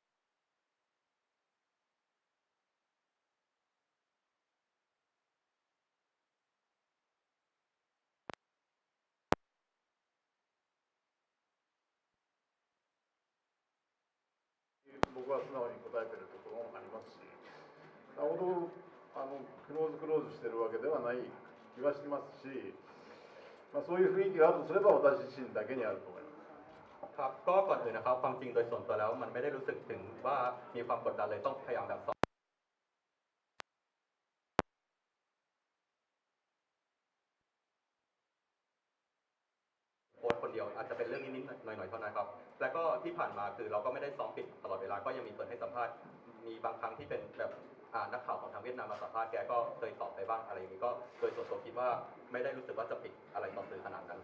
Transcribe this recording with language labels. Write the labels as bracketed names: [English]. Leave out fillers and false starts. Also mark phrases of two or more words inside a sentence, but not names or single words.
[Japanese] 僕は素直に答えてるところもありますし、さほどクローズしてるわけではない気はしてますし、そういう雰囲気があるとすれば私自身だけにあると思います。 [Thai] ครับก็ก่อนอื่นนะครับความจริงโดยส่วนตัวแล้วมันไม่ได้รู้สึกถึงว่ามีความกดดันเลยต้องพยายามแบบโค้ชคนเดียวอาจจะเป็นเรื่องนิดๆหน่อยๆเท่านั้นครับแล้วก็ที่ผ่านมาคือเราก็ไม่ได้ซ้อมปิดตลอดเวลาก็ยังมีเปิดให้สัมภาษณ์มีบางครั้งที่เป็นแบบนักข่าวของทางเวียดนามมาสัมภาษณ์แกก็เคยตอบไปบ้างอะไรอย่างนี้ก็โดยส่วนตัวคิดว่าไม่ได้รู้สึกว่าจะปิดอะไรต่อสื่อขนาด